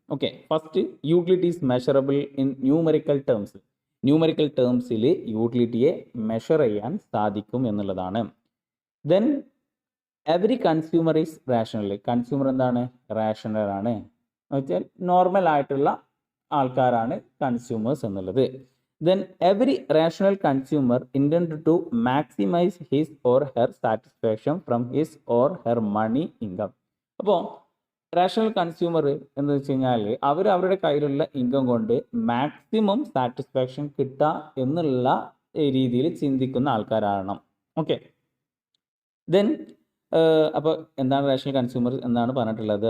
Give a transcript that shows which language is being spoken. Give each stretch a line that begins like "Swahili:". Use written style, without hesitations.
English: Okay, first, utility is measurable in numerical terms.
Malayalam: Numerical ടേംസിൽ യൂട്ടിലിറ്റിയെ measure ചെയ്യാൻ സാധിക്കും എന്നുള്ളതാണ്.
English: Then every consumer is rational.
Malayalam: Consumer എന്താണ്, rational ആണ് എന്ന് വെച്ചാൽ നോർമൽ ആയിട്ടുള്ള ആൾക്കാരാണ് കൺസ്യൂമേഴ്സ് എന്നുള്ളത്.
English: then every rational consumer intended to maximize his or her satisfaction from his or her money income.
Malayalam: അപ്പോൾ റാഷണൽ കൺസ്യൂമർ എന്ന് വെച്ച് കഴിഞ്ഞാൽ അവരുടെ കയ്യിലുള്ള ഇൻകം കൊണ്ട് മാക്സിമം സാറ്റിസ്ഫാക്ഷൻ കിട്ടുക എന്നുള്ള രീതിയിൽ ചിന്തിക്കുന്ന ആൾക്കാരാണ്. ഓക്കെ, ദെൻ അപ്പോൾ എന്താണ് റാഷണൽ കൺസ്യൂമർ എന്നാണ് പറഞ്ഞിട്ടുള്ളത്.